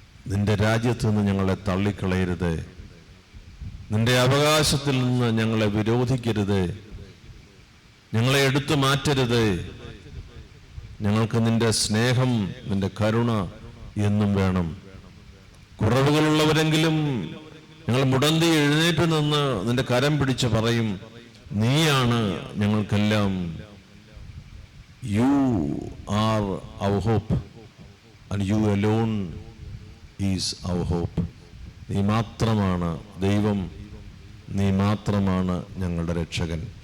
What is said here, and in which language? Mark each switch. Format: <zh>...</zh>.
<ml>നിന്റെ രാജ്യത്ത് നിന്ന് ഞങ്ങളെ തള്ളിക്കളയരുത്, നിന്റെ അവകാശത്തിൽ നിന്ന് ഞങ്ങളെ വിരോധിക്കരുത്, ഞങ്ങളെ എടുത്തു മാറ്റരുത്. ഞങ്ങൾക്ക് നിന്റെ സ്നേഹം, നിന്റെ കരുണ എന്നും വേണം. കുറവുകളുള്ളവരെങ്കിലും ഞങ്ങൾ മുടന്തി എഴുന്നേറ്റ് നിന്ന് നിന്റെ കരം പിടിച്ച് പറയും, നീയാണ് ഞങ്ങൾക്കെല്ലാം.</ml> <en>You are our hope and you alone is our hope.</en> <ml>നീ മാത്രമാണ് ദൈവം, നീ മാത്രമാണ് ഞങ്ങളുടെ രക്ഷകൻ.</ml>